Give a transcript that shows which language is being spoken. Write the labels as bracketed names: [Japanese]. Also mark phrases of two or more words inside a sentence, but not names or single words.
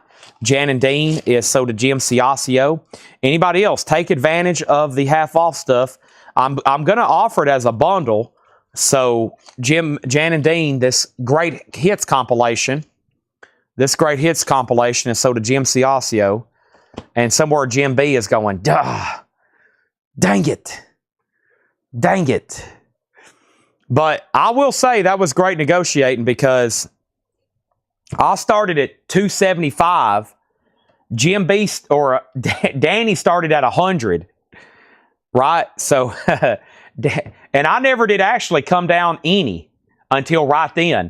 [English] Jan and Dean is so to Jim Ciascio. Anybody else, take advantage of the half-off stuff. I'm going to offer it as a bundle. So Jan and Dean, this great hits compilation. This great hits compilation is so to Jim Ciascio. And somewhere Jim B is going, duh, dang it. Dang it. But I will say that was great negotiating because I started at $275. Jim B or Danny started at $100. Right? So, and I never did actually come down any until right then.